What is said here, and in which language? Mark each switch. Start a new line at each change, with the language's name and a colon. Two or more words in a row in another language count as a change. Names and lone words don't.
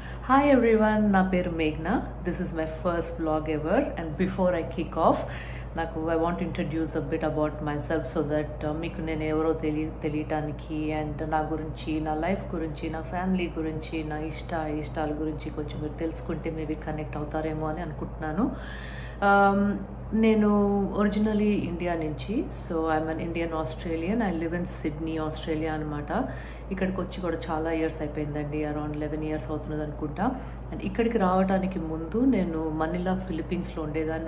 English: Hi everyone,
Telugu: నా పేరు
English: Meghna. This is my first vlog ever, and before I kick off, I want to introduce a bit about myself so that
Telugu: మీకు నేను ఎవరో తెలియడానికి
English: and
Telugu: నా గురించి, నా life గురించి, నా family గురించి, నా ఇష్టాలు గురించి కొంచెం మీరు తెలుసుకుంటే maybe connect అవుతారేమో అని అనుకుంటున్నాను. నేను ఒరిజినలీ ఇండియా నుంచి,
English: so I am an Indian Australian. I live in Sydney, Australia
Telugu: అనమాట. ఇక్కడికి వచ్చి కూడా చాలా ఇయర్స్ అయిపోయిందండి,
English: around 11 years
Telugu: అవుతున్నది అనుకుంటా. అండ్ ఇక్కడికి రావడానికి ముందు నేను మనీలా ఫిలిప్పీన్స్లో ఉండేదాన్ని.